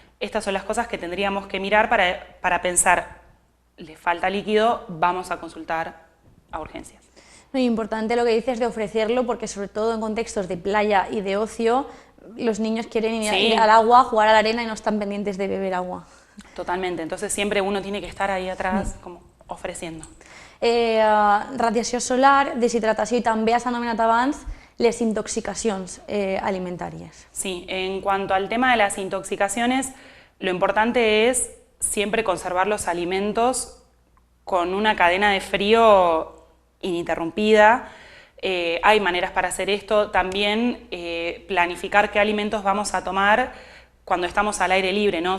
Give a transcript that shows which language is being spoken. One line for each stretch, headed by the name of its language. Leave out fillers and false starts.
Spanish: Estas son las cosas que tendríamos que mirar para pensar, le falta líquido, vamos a consultar a urgencias. Muy importante lo que dices de ofrecerlo, porque sobre todo en contextos de playa y de ocio, los niños quieren ir al agua, jugar a la arena y no están pendientes de beber agua. Totalmente, entonces siempre uno tiene que estar ahí atrás como ofreciendo.
Catalan: Radiació solar, deshidratació i també s'ha anomenat abans les intoxicacions alimentàries.
Spanish: Sí, en cuanto al tema de las intoxicaciones, lo importante es siempre conservar los alimentos con una cadena de frío ininterrumpida. Hay maneras para hacer esto, también planificar qué alimentos vamos a tomar cuando estamos al aire libre, ¿no?